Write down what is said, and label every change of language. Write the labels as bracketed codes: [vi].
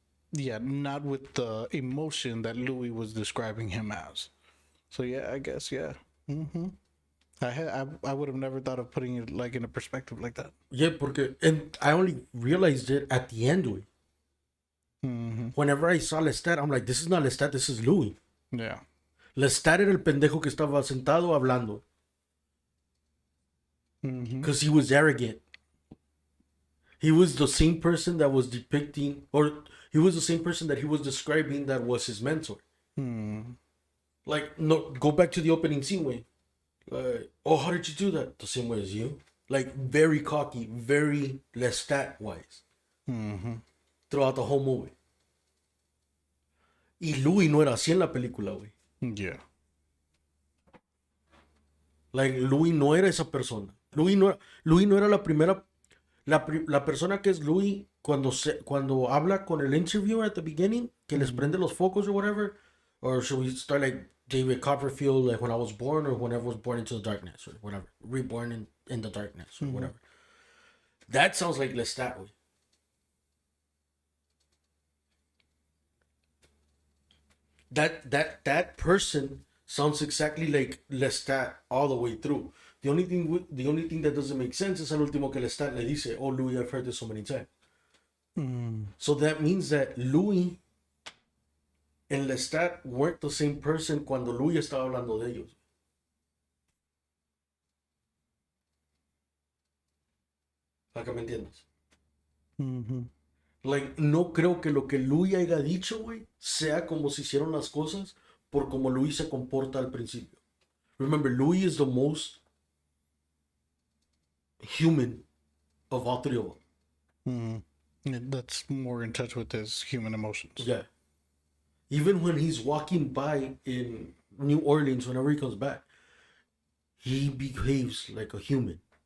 [en] Yeah, not with the emotion that Louis was describing him as. So yeah, I guess, yeah. I would have never thought of putting it like in a perspective like that. Yeah, porque, and I only realized it at the end, güey. Whenever I saw Lestat, I'm like, this is not Lestat, this is Louis. Yeah. [es] Lestat era el pendejo que estaba sentado hablando. [en] Because he was arrogant. He was the same person that was depicting, or he was the same person that he was describing that was his mentor. Like, no, go back to the opening scene, way. Like, oh, how did you do that? The same way as you. Like, very cocky, very Lestat wise. Throughout the whole movie. [es] Y Louis no era así en la película, güey. Yeah. Like, Louis no era esa persona. Louis no era la primera. La persona que es Louis cuando habla con el interviewer [en] at the beginning, [es] que les prende los focos [en] or whatever. Or should we start like David Copperfield, like when I was born, or whenever I was born into the darkness, or whatever. Reborn in the darkness, or whatever. That sounds like Lestat, güey. That person sounds exactly like Lestat all the way through. The only thing that doesn't make sense is [es] al último que Lestat le dice, [en] "Oh, Louis, I've heard this so many times." So that means that Louis and Lestat weren't the same person [es] cuando Louis estaba hablando de ellos. Para que me entiendas. Like, no creo que lo que Louis haya dicho, güey, sea como se hicieron las cosas por como Louis se comporta al principio. [en] Remember, Louis is the most human of all three of them. That's more in touch with his human emotions. Yeah. Even when he's walking by in New Orleans, whenever he comes back, he behaves like a human.